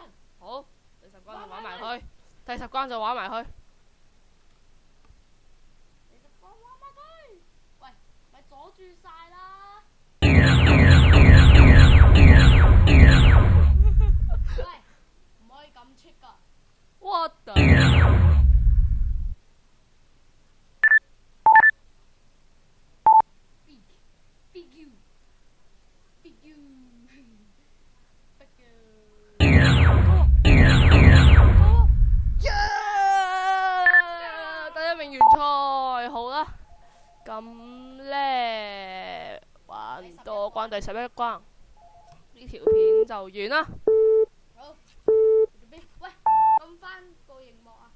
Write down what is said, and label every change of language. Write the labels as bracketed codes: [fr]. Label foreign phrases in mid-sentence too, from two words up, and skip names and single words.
[yue] 好，第10關就玩埋佢，第10關就玩埋佢。第10關玩埋佢。喂，咪阻住晒啦！喂，唔可以咁 cheap 㗎。 [en] What the？ Big you, big you, big you。 [yue] 第1名完賽，好啦，咁呢，玩多關第11關，呢條片就完啦。好，喂，撳翻個熒幕啊！